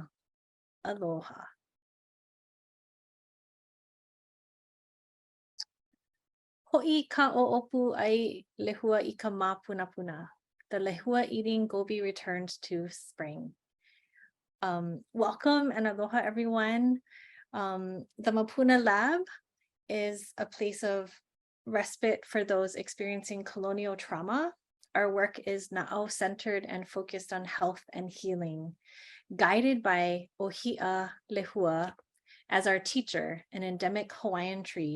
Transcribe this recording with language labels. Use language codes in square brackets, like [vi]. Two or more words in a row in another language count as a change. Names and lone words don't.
[haw] Aloha. Ho'i ka o'opu ai lehua i ka māpunapuna. [en] The lehua eating goby returns to spring. Welcome and aloha everyone. The Mapuna Lab is a place of respite for those experiencing colonial trauma. Our work is na'au centered and focused on health and healing, guided by Ohia Lehua as our teacher, an endemic Hawaiian tree.